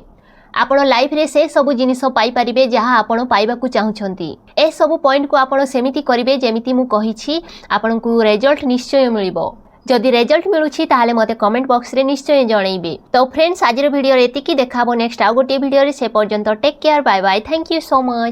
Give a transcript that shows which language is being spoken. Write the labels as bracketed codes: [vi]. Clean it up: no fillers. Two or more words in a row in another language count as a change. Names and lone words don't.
[or] ଆପଣ ଲାଇଫ ରେ ସେ ସବୁ ଜିନିଷ ପାଇ ପାରିବେ ଯାହା ଆପଣ ପାଇବାକୁ ଚାହୁଁଛନ୍ତି। ଏ ସବୁ ପଏଣ୍ଟ କୁ ଆପଣ ସେମିତି କରିବେ ଯେମିତି ମୁ କହିଛି ଆପଣଙ୍କୁ ରେଜଲ୍ଟ ନିଶ୍ଚୟ ମିଳିବ। ଯଦି ରେଜଲ୍ଟ ମିଳୁଛି ତାହାଲେ ମତେ [en] comment box [or] ରେ ନିଶ୍ଚୟ ଜଣାଇବେ। ତ ଫ୍ରେଣ୍ଡସ ଆଜି ଭିଡିଓ ରେ ଏତିକି ଦେଖାହେବ ନେକ୍ସଟ ଆଉ ଗୋଟେ ଭିଡିଓ ରେ। ସେ ପର୍ଯ୍ୟନ୍ତ [en] take care, bye bye, thank you so much.